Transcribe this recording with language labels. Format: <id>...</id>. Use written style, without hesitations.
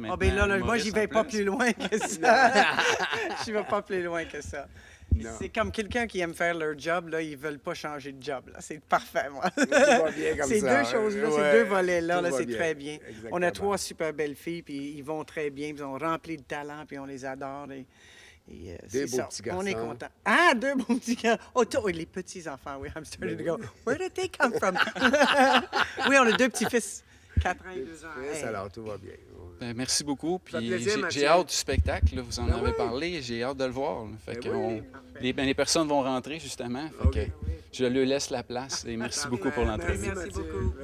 <fr>Ah, bien là, moi, j'y vais pas plus loin que ça. Je vais pas plus loin que ça. C'est comme quelqu'un qui aime faire leur job, là, ils veulent pas changer de job. Là. C'est parfait, moi. Ces 2 choses-là, ces 2 volets-là, là, c'est très bien. Exactement. On a 3 super belles filles, puis ils vont très bien, puis ils sont remplis de talent, puis on les adore. Et 2 beaux petits garçons. On est content. Ah, 2 beaux petits garçons. Oh, les petits-enfants, oui.</fr> <en>I'm starting to go, where did they come from?</en> <fr>Oui, on a 2 petits-fils, 4 ans et 2 ans. Hey. Alors, tout va bien. Ben, merci beaucoup. Puis j'ai hâte du spectacle. Là, vous en avez parlé. J'ai hâte de le voir. Là. Fait que les personnes vont rentrer, justement. Fait que je leur laisse la place. Et merci beaucoup pour l'entrevue. Merci beaucoup.</fr>